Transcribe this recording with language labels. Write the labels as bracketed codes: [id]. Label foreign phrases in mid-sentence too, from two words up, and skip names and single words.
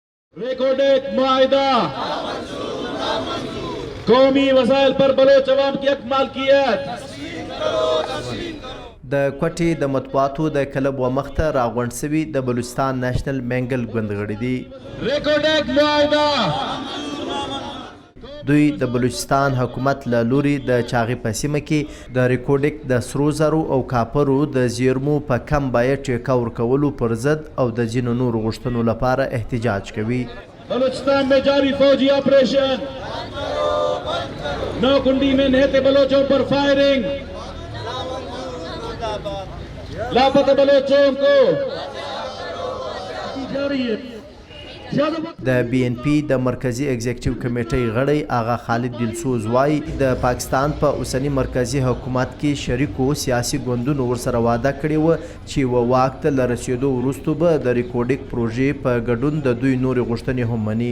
[ur] ریکارڈڈ معاہدہ قومی وسائل پر بلوچ عوام کی حق مالکیت [ps] د کوټې د مطبوعاتو د کلب و مخته راغونډ سوي د بلوچستان نېشنل منګل ګوند غړي دي. [ur] ریکارڈڈ معاہدہ [ps] دوی د بلوچستان حکومت له لوري د چاغي په سیمه کې د ریکورډک د سرو زرو او کاپرو د زیرمو په کم بیه ټیکه ورکولو پر ضد او د ځینو نورو غوښتنو لپاره احتجاج کوي. [ur] بلوچستان میں جاری فوجی آپریشن نوکنڈی میں نہتے بلوچوں پر فائرنگ، لاپتہ بلوچوں کو جاری ہے. [ps] د بی ان پی د مرکزی ایگزیکټیو کمیټې غړی آغا خالد دلسوز وایي د پاکستان په اوسنی مرکزی حکومت کې شریکو سیاسي ګوندونو ورسره واده کړې وه چې و واک ته له رسېدو وروستو به د ریکورډک پروژې په ګډون د دوی نورې غوښتنې هم مني.